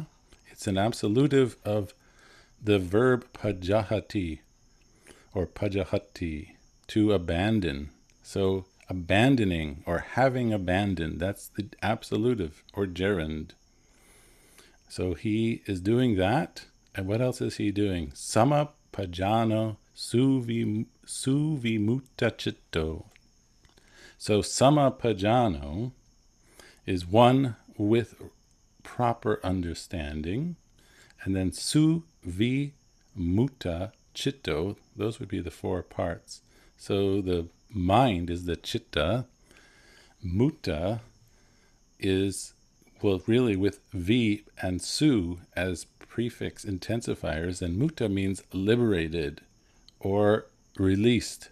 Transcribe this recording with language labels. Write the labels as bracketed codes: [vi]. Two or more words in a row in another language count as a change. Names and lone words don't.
[en] It's an absolutive of the verb pajahati, or pajahati, to abandon. So abandoning or having abandoned, that's the absolutive or gerund. So he is doing that. And what else is he doing? [pi] Sama pajano suvimutta chitta. [en] So [pi] sama pajano [en] is one with proper understanding, and then [pi] suvimutta chitta, [en] those would be the four parts. So the mind is the chitta. Mutta is, well, really with V and su as prefix intensifiers, and mutta means liberated or released.